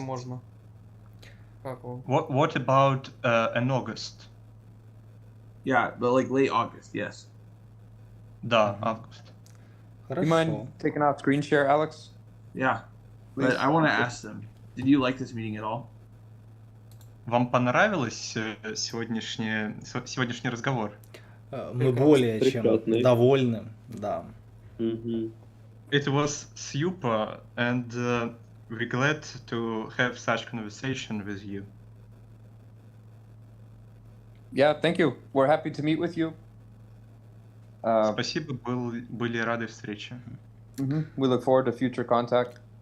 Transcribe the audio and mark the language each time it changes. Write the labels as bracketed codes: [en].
[ru] можно. Как вам? [en] What about in August? Yeah, but like late August. Yes. [ru] Да, август. [en] You [ru] Хорошо. [en] mind taking off screen share, Alex? Yeah. But I want to ask them. Did you like this meeting at all? [ru] Вам понравилось сегодняшний разговор? Мы более чем Прекрасный. довольны, да. [en] It was super, and we're glad to have such conversation with you. Yeah, thank you. We're happy to meet with you. [ru] Спасибо, были рады встрече. [en] We look forward to future contact.